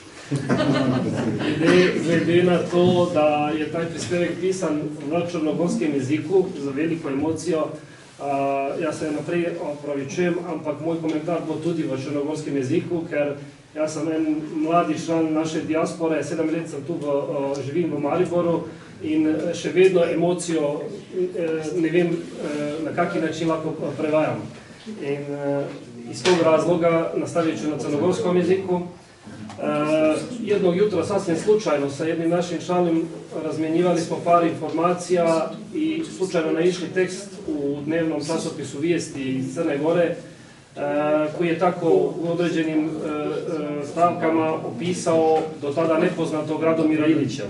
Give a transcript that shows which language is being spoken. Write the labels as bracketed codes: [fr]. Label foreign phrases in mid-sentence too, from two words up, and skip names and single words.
[sl] Glede na to, da je taj prispevek pisan v črnogorskem jeziku z veliko emocijo, jaz se naprej opravičujem, ampak moj komentar bo tudi v črnogorskem jeziku, ker jaz sem en mladi član naše diaspore, 7 let sem tu živim v Mariboru in še vedno emocijo ne vem, na kaki način lahko prevajam. [sr] In iz tog razloga nastavit ću na crnogorskom jeziku. Jednog jutra sasvim slučajno sa jednim našim članom razmjenjivali smo par informacija i slučajno naišli tekst u dnevnom časopisu Vijesti iz Crne Gore koji je tako u određenim stavkama opisao do tada nepoznatog Radomira Ilića.